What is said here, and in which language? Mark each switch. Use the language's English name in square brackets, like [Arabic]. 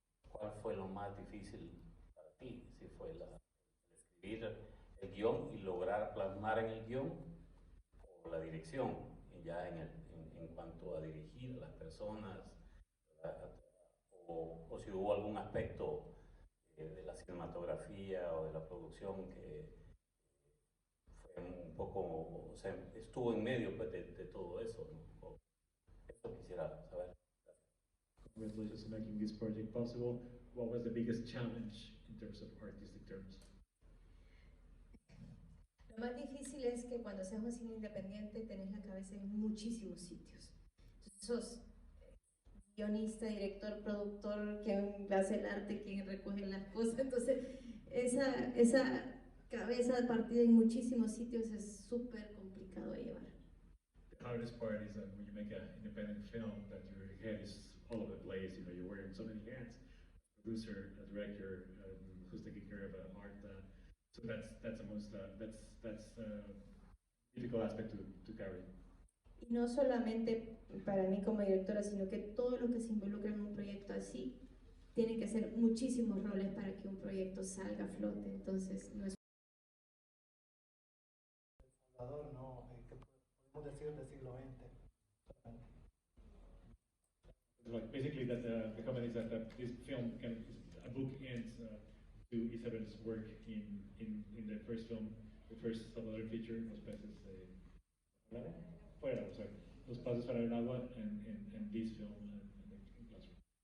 [Spanish] ¿Cuál fue lo más difícil para ti? Si fue el escribir el guión y lograr plasmar en el guión, o la dirección, y ya en cuanto a dirigir a las personas, o si hubo algún aspecto de la cinematografía o de la producción que fue un poco, o sea, estuvo en medio pues, de todo eso, ¿no? Esto quisiera saber. [English] Congratulations on making this project possible. What was the biggest challenge in terms of artistic terms? [Spanish] Lo más difícil es que cuando seas un cine independiente tenés la cabeza en muchísimos sitios. Entonces, sos guionista, director, productor, quien hace el arte, quien recoge las cosas. Entonces, esa cabeza partida en muchísimos sitios es súper complicado de llevar. [English] The hardest part is that when you make an independent film, that your head is all over the place. You know, you're wearing so many hats: producer, a director, who's taking care of art. So that's the most that's difficult aspect to carry. [Spanish] Y no solamente para mí como directora, sino que todo lo que se involucra en un proyecto así, tiene que ser muchísimos roles para que un proyecto salga a flote. Entonces, no es... El Salvador, ¿no? ¿Qué podemos decir del siglo XX? [English] Like basically, that the comment is that this film a book ends to Isabel's work in the first film, the first Salvadoran feature, Los Peces Fuera, sorry, Los Pasos para el Agua, and this film in classroom.